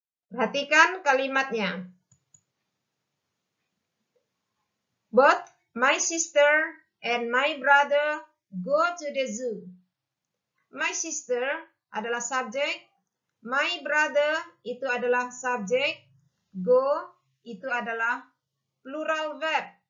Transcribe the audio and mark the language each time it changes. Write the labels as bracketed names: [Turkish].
[Indonesian] Perhatikan kalimatnya. [English] Both my sister and my brother go to the zoo. My sister [Indonesian] adalah subjek, [English] my brother [Indonesian] itu adalah subjek, go itu adalah plural verb.